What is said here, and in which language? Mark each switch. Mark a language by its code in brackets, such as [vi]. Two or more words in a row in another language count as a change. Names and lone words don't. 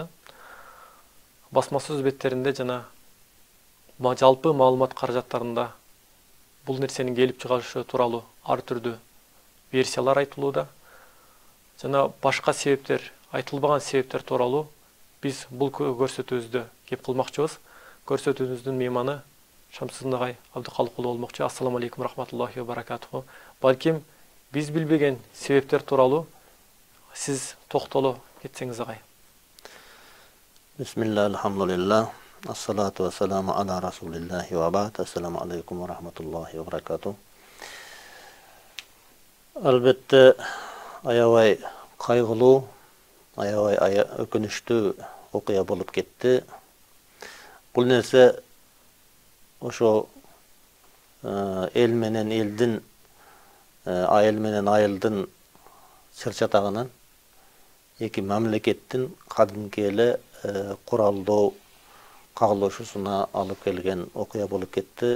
[ky] Басма сөз беттеринде жана жалпы маалымат каражаттарында бул нерсенин келип чыгышы тууралуу ар түрдүү версиялар айтылууда. Жана башка себептер, айтылбаган себептер тууралуу биз бул көрсөтүүбүздө кеп кылмакчыбыз. Көрсөтүүбүздүн мейманы Шамсызын Абдыкалыкулу болмокчу. [ar] السلام عليكم رحمة الله وبركاته. [ky] Балким биз билбеген себептер тууралуу сиз токтоло кетсеңиз агай. [ar] بسم الله، الحمد لله، الصلاة والسلام على رسول الله وبعد. السلام عليكم ورحمة الله وبركاته. [ky] Albatta, aябай кайгылуу, aябай өкүнүчтүү окуя болуп кетти. Бул нерсе ошо эл менен элдин, айыл менен айылдын чыр-чатагынан эки мамлекеттин кадимки эле куралдоо кагылышуусуна алып келген окуя болуп кетти.